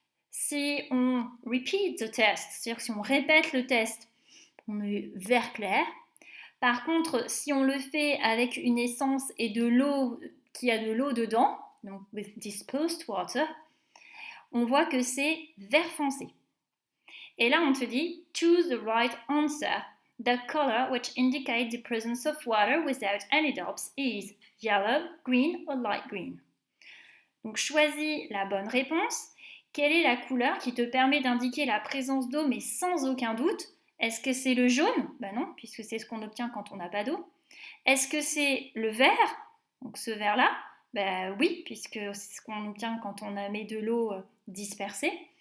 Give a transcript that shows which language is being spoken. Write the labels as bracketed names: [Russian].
[French] Si on repeat the test, c'est-à-dire si on répète le test, on est vert clair. Par contre, si on le fait avec une essence et de l'eau qui a de l'eau dedans, donc with dispersed water, on voit que c'est vert foncé. Et là, on te dit choose the right answer. [English] The color which indicates the presence of water without any drops is yellow, green or light green. [French] Donc choisis la bonne réponse. Quelle est la couleur qui te permet d'indiquer la présence d'eau mais sans aucun doute? Est-ce que c'est le jaune? Ben non, puisque c'est ce qu'on obtient quand on n'a pas d'eau. Est-ce que c'est le vert? Donc ce vert-là? Ben oui, puisque c'est ce qu'on obtient quand on met de l'eau dispersée.